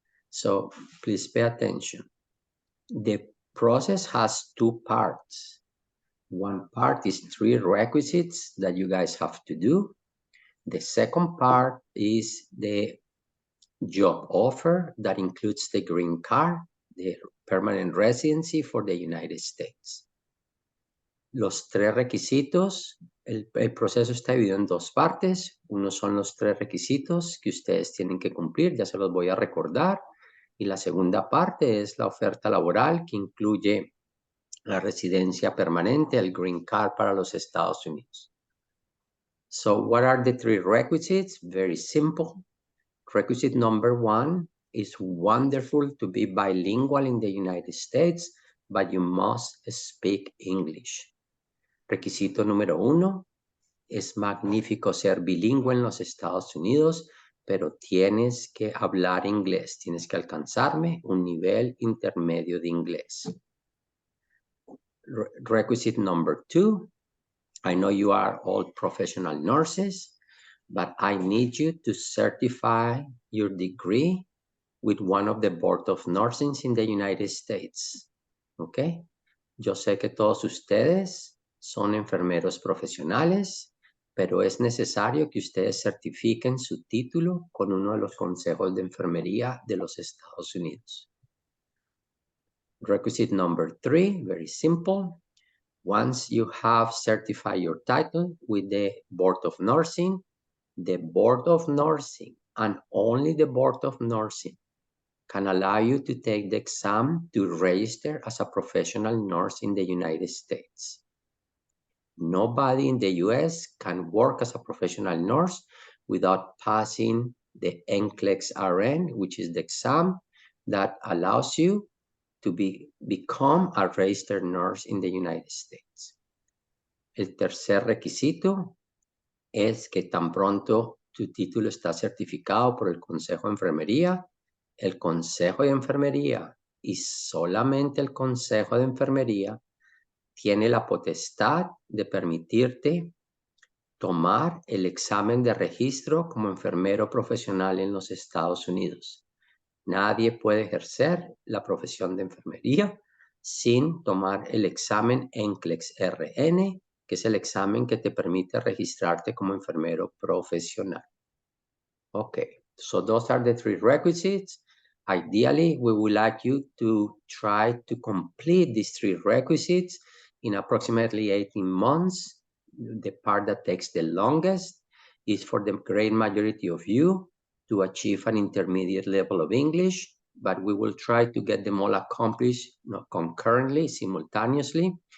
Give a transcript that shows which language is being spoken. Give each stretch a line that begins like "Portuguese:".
English: So, please pay attention. The process has two parts. One part is 3 requisites that you guys have to do. The second part is the job offer that includes the green card, the permanent residency for the United States.
Spanish: Los 3 requisitos, el proceso está dividido en 2 partes. Uno son los 3 requisitos que ustedes tienen que cumplir, ya se los voy a recordar. Y la segunda parte es la oferta laboral que incluye la residencia permanente, el green card para los Estados Unidos.
English: So what are the 3 requisites? Very simple. Requisite number 1 is wonderful to be bilingual in the United States, but you must speak English.
Spanish: Requisito número 1, es magnífico ser bilingüe en los Estados Unidos, pero tienes que hablar inglés. Tienes que alcanzarme un nivel intermedio de inglés.
English: Requisite number 2, I know you are all professional nurses, but I need you to certify your degree with one of the Board of Nursing in the United States.
Spanish: ¿Ok? Yo sé que todos ustedes son enfermeros profesionales, pero es necesario que ustedes certifiquen su título con uno de los consejos de enfermería de los Estados Unidos.
English: Requisite number 3, very simple. Once you have certified your title with the Board of Nursing, the Board of Nursing and only the Board of Nursing can allow you to take the exam to register as a professional nurse in the United States. Nobody in the US can work as a professional nurse without passing the NCLEX RN, which is the exam that allows you to become a registered nurse in the United States.
Spanish: El tercer requisito es que tan pronto tu título está certificado por el Consejo de Enfermería, el Consejo de Enfermería y solamente el Consejo de Enfermería tiene la potestad de permitirte tomar el examen de registro como enfermero profesional en los Estados Unidos. Nadie puede ejercer la profesión de enfermería sin tomar el examen NCLEX RN, que es el examen que te permite registrarte como enfermero profesional.
English: Okay, so those are the 3 requisites. Ideally, we would like you to try to complete these 3 requisites in approximately 18 months. The part that takes the longest is for the great majority of you to achieve an intermediate level of English, but we will try to get them all accomplished concurrently, simultaneously.